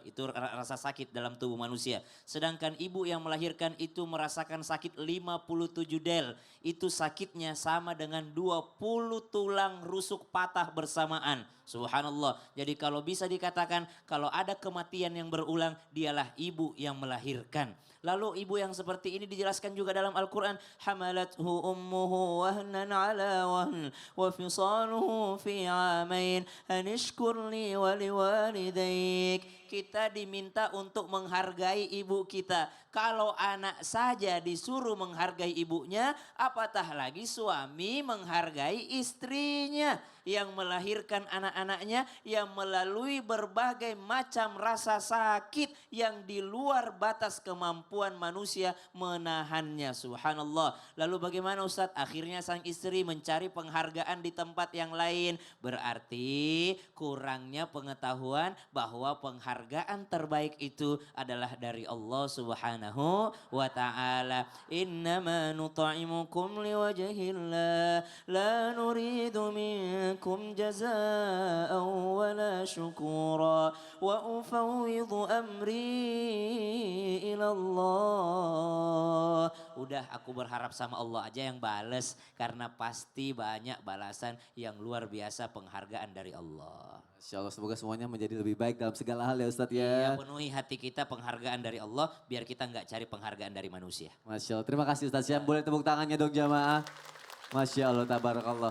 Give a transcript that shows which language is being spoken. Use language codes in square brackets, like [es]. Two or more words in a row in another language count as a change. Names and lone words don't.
[id] Itu rasa sakit dalam tubuh manusia. Sedangkan ibu yang melahirkan itu merasakan sakit 57 del. Itu sakitnya sama dengan 20 tulang rusuk patah bersamaan. Subhanallah. Jadi kalau bisa dikatakan kalau ada kematian yang berulang dialah ibu yang melahirkan. Lalu ibu yang seperti ini dijelaskan juga dalam Al-Quran. [ar] حملته أمه وهنا على وهن وفصاله في عامين أن اشكر لي ولوالديك. [id] Kita diminta untuk menghargai ibu kita. Kalau anak saja disuruh menghargai ibunya, apatah lagi suami menghargai istrinya yang melahirkan anak-anaknya, yang melalui berbagai macam rasa sakit yang di luar batas kemampuan manusia menahannya. Subhanallah. Lalu bagaimana Ustadz? Akhirnya sang istri mencari penghargaan di tempat yang lain. Berarti kurangnya pengetahuan bahwa penghargaan terbaik itu adalah dari Allah [ar] سبحانه وتعالى. إنما نطعمكم لوجه الله لا نريد منكم جزاء ولا شكورا وأفوض أمري إلى الله. [id] Udah aku berharap sama Allah aja yang bales karena pasti banyak balasan yang luar biasa penghargaan dari Allah. [ar] ما شاء الله [id] semoga semuanya menjadi lebih baik dalam segala hal ya Ustadz Iya, ya. penuhi hati kita penghargaan dari Allah biar kita nggak cari penghargaan dari manusia. [ar] ما شاء الله [id] terima kasih Ustadz Syam. Boleh tepuk tangannya dong jamaah. [ar] ما شاء الله تبارك الله.